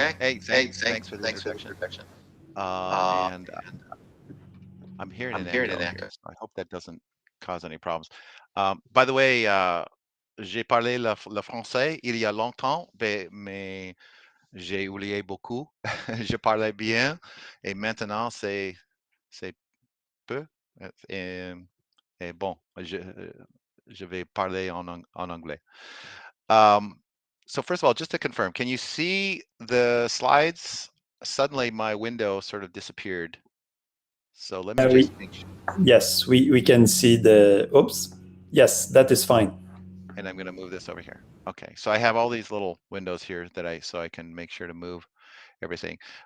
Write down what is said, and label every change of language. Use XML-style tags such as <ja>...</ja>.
<en>Hey, thanks for the introduction. And I'm hearing an echo here, so I hope that doesn't cause any problems. By the way,</en> <fr>j'ai parlé le français il y a longtemps, mais j'ai oublié beaucoup. Je parlais bien et maintenant c'est peu. Et bon, je vais parler en anglais.</fr> <en>So first of all, just to confirm, can you see the slides? Suddenly my window sort of disappeared. So let me just make sure. Yes, we can see the, oops. Yes, that is fine. And I'm going to move this over here. Okay, so I have all these little windows here that so I can make sure to move everything.</en>